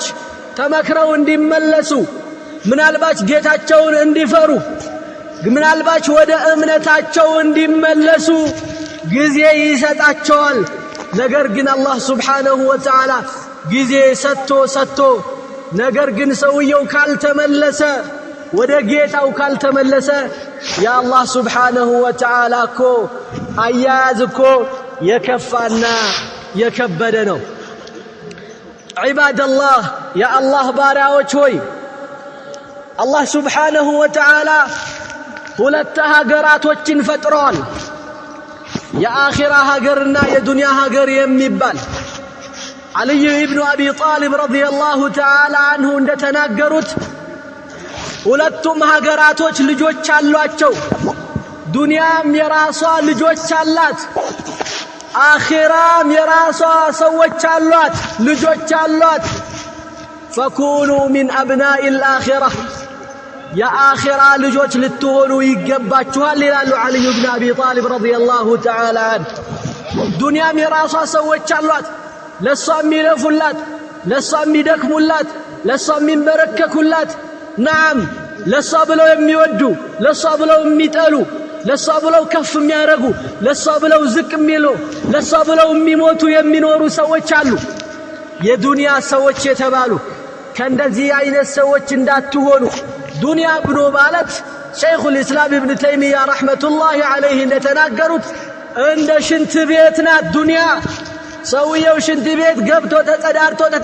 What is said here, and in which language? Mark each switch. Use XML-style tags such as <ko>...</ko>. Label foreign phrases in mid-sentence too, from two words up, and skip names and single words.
<am>ተመክረው እንዲመለሱ ምናልባች ጌታቸውን እንዲፈሩ ምናልባች ወደ እምነታቸው እንዲመለሱ ጊዜ ይሰጣቸዋል ነገር ግን አላህ</am> <ar>سبحانه وتعالى</ar> <am>ጊዜ ሰጥቶ ነገር ግን ሰውየው ካልተመለሰ ወደ ጌታው ካልተመለሰ ያ አላህ</am> <ar>سبحانه وتعالى</ar> <am>እኮ አያያዝ እኮ የከፋና የከበደ ነው ዒባደላህ ያ አላህ ባሪያዎች ሆይ አላህ</am> <ar>سبحانه وتعالى</ar> <am>ሁለት ሀገራቶችን ፈጥሯል የአኺራ ሀገርና የዱንያ ሀገር የሚባል</am> <ar>علي ابن أبي طالب رضي الله تعالى عنه</ar> <am>እንደተናገሩት ሁለቱም ሀገራቶች ልጆች አሏቸው ዱንያም የራሷ ልጆች አላት አኺራም የራሷ ሰዎች አሏት ልጆች አሏት</am> <ar>فكونوا من أبناء الآخرة يا آخرة</ar> <am>ልጆች ልትሆኑ ይገባችኋል ይላሉ علي ابن أبي طالب</am> <ar>رضي الله تعالى عنه</ar> <am>ዱንያም የራሷ ሰዎች አሏት ለሷም ይለፉላት ለሷም ይደክሙላት ለሷም ይንበረከኩላት نعم ለሷ ብለው የሚወዱ ለሷ ብለው የሚጠሉ ለሷ ብለው ከፍ የሚያረጉ ለሷ ብለው ዝቅ የሚሉ ለሷ ብለው የሚሞቱ የሚኖሩ ሰዎች አሉ የዱንያ ሰዎች የተባሉ ከእንደዚህ አይነት ሰዎች እንዳትሆኑ ዱንያ ብሎ ማለት ሸይኹል ኢስላም ኢብኑ ተይሚያ</am> <ar>رحمة الله عليه</ar> <am>እንደተናገሩት እንደ ሽንት ቤት ናት ዱንያ ሰውየው ሽንት ቤት ገብቶ ተጸዳርቶ</am>